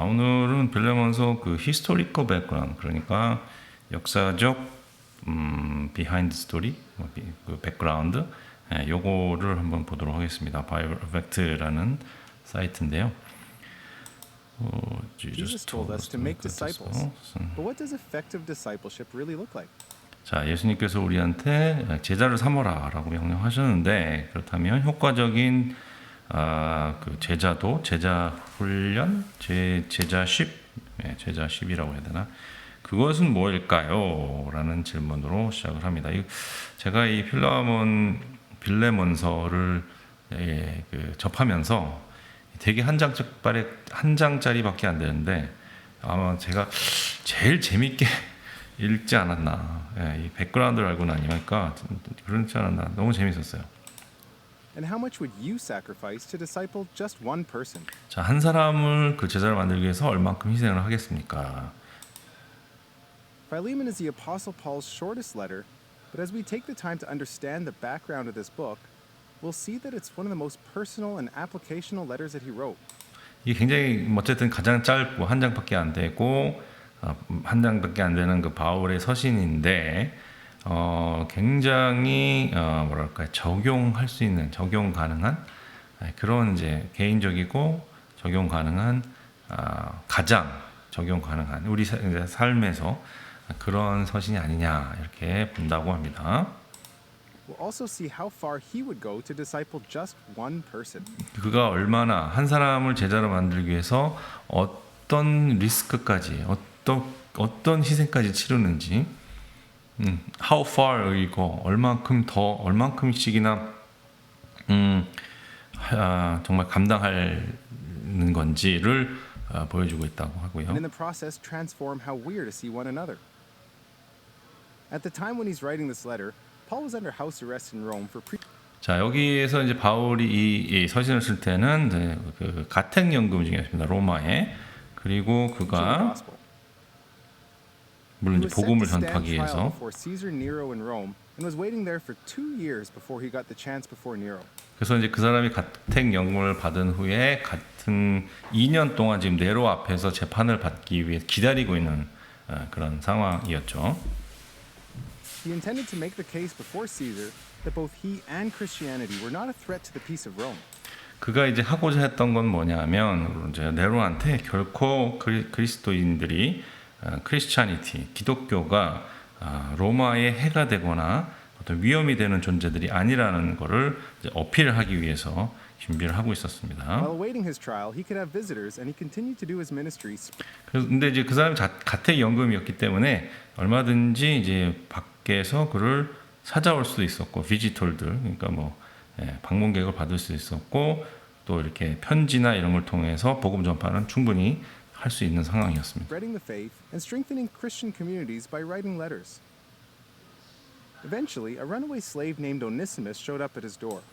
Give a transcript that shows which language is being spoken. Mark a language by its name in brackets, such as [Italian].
[Korean] 오늘은 빌레몬서 그 히스토리커 백그라운드, 그러니까 역사적 비하인드 스토리, 그 백그라운드, 요거를 한번 보도록 하겠습니다. 바이블 팩트라는 사이트인데요. [English] Jesus told us to make disciples. But what does effective discipleship really look like? [Korean] 자, 예수님께서 우리한테 제자를 삼어라라고 명령하셨는데, 그렇다면 효과적인 그 제자도 제자 훈련, 제자십, 제자십이라고 해야 되나? 그것은 뭐일까요? 라는 질문으로 시작을 합니다. 제가 이 빌레몬서를 접하면서 되게 한 장짜리밖에 안 되는데 아마 제가 제일 재밌게 읽지 않았나. 이 백그라운드를 알고 나니까 그렇지 않았나. 너무 재밌었어요. [English] And how much would you sacrifice to disciple just one person? [Korean] 자, 한 사람을 그 제자를 만들기 위해서 얼만큼 희생을 하겠습니까? [English] Philemon is the Apostle Paul's shortest letter, but as we take the time to understand the background of this book, we'll see that it's one of the most personal and applicational letters that he wrote. [Korean] 이게 굉장히 어쨌든 가장 짧고 한 장밖에 안 되고 한 장밖에 안 되는 그 바울의 서신인데 굉장히 뭐랄까 적용할 수 있는 적용 가능한 그런 이제 개인적이고 적용 가능한 가장 적용 가능한 우리 삶에서 그런 서신이 아니냐 이렇게 본다고 합니다. [English] We'll also see how far he would go to disciple just one person. [Korean] 그가 얼마나 한 사람을 제자로 만들기 위해서 어떤 리스크까지 어떤 희생까지 치르는지 [English] how far [Korean] 이고 얼만큼씩이나 정말 감당하는 건지를 보여주고 있다고 하고요. [English] And in the process transform how we are to see one another. At the time when he's writing this letter, Paul was under house arrest in Rome for [Korean] 자, 여기에서 이제 바울이 이 서신을 쓸 때는 그 가택연금 중이었습니다. 로마에. 그리고 그가 물론 이제 복음을 전파하기 위해서 그래서 이제 그 사람이 가택연금을 받은 후에 같은 2년 동안 지금 네로 앞에서 재판을 받기 위해 기다리고 있는 그런 상황이었죠. [English] He intended to make the case before Caesar that both he and Christianity were not a threat to the peace of Rome. [Korean] 그가 이제 하고자 했던 건 뭐냐면 이제 네로한테 결코 그리스도인들이 크리스찬이티 기독교가 로마의 해가 되거나 어떤 위험이 되는 존재들이 아니라는 것을 이제 어필하기 위해서 준비를 하고 있었습니다. [English] While awaiting his trial, he could have visitors, and he continued to do his ministry. [Korean] 그런데 이제 그 사람이 가택연금이었기 때문에 얼마든지 이제 밖에서 그를 찾아올 수도 있었고 비지털들 그러니까 뭐 방문객을 받을 수 있었고 또 이렇게 편지나 이런 걸 통해서 복음 전파는 충분히 할 수 있는 상황이었습니다. [English] Spreading the faith and strengthening Christian communities by writing letters. Eventually, a runaway slave named Onesimus showed up at his door.